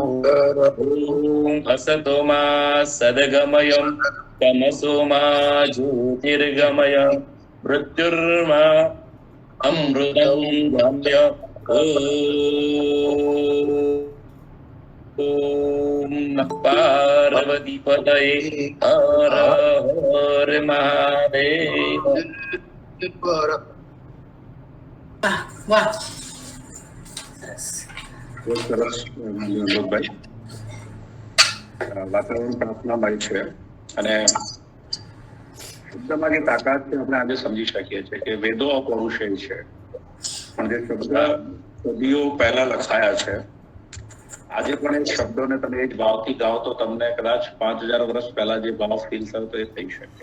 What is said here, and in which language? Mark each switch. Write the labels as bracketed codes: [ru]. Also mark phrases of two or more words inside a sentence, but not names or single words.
[sa] ॐ असतो मा सद्गमय तमसो मा ज्योतिर्गमय मृत्युर्मा अमृतं गम्य. ॐ नमः पार्वती पतये हर हर महादेव. [gu] વાહ. બહુ સરસ અનુભવભાઈ. વાતાવરણ પ્રાર્થનામય છે અને શબ્દમાં જે તાકાત છે આપણે આજે સમજી શકીએ છીએ કે વેદો અપૌરુષેય છે, પણ જે શબ્દ સદીઓ પહેલા લખાયા છે આજે પણ એ શબ્દોને તમે એ જ ભાવથી ગાઓ તો તમને કદાચ 5000 વર્ષ પહેલા જે ભાવ ફીલ થયો તો એ થઈ શકે.